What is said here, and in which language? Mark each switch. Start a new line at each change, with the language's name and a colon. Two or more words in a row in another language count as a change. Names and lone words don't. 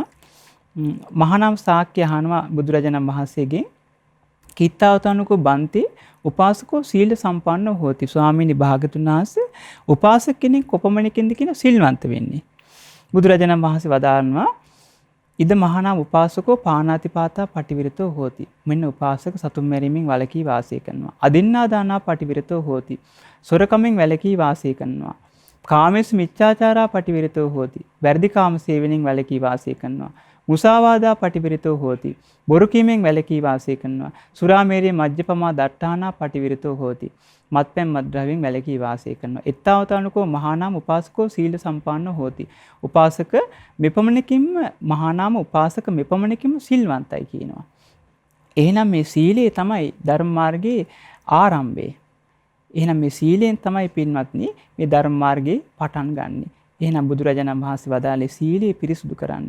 Sinhala: මහානම් ශාක්‍ය අහනවා බුදුරජාණන් වහන්සේගෙන්
Pali: කිත්තාවතනුකෝ බන්ති උපාසකෝ සීල සම්පන්නව හොති.
Sinhala: ස්වාමීනි භාගතුන් වහන්සේ උපාසක කෙනෙක් කොපමණකින්ද කියන සිල්වන්ත වෙන්නේ. බුදුරජාණන් වහන්සේ වදාරනවා
Pali: ඉද මහානාම උපාසකෝ පානාතිපාතා පටිවිරතෝ හෝති.
Sinhala: මෙන්න උපාසක සතුන් මැරීමෙන් වැළකී වාසය කරනවා.
Pali: අදින්නා දානා පටිවිරතෝ හෝති.
Sinhala: සොරකමින් වැළකී වාසය කරනවා.
Pali: කාමේසු මිච්ඡාචාරා පටිවිරතෝ හෝති.
Sinhala: වැරදි කාම සේවනයෙන් වැළකී වාසය කරනවා.
Pali: මුසාවාදා පටිවිරතෝ හෝති.
Sinhala: බොරු කීමෙන් වැළකී වාසය කරනවා.
Pali: සුරාමේරේ මජ්ජපමා දට්ඨානා පටිවිරතෝ හෝති.
Sinhala: මත්පැන් මත්ද්‍රව්‍යයෙන් වැළකී වාසය කරනවා.
Pali: එත්තාවතානුකෝ මහානාම උපාසකෝ සීල සම්පන්නෝ හෝති.
Sinhala: උපාසක මෙපමණකින්ම මහානාම උපාසක මෙපමණකින්ම සිල්වන්තයි කියනවා. එහෙනම් මේ සීලය තමයි ධර්ම මාර්ගයේ ආරම්භය. එහෙනම් මේ සීලයෙන් තමයි පින්වත්නි මේ ධර්ම මාර්ගයේ පටන් ගන්නෙ. එහෙනම් බුදුරජාණන් වහන්සේ වදාළේ සීලය පිරිසුදු කරන්න.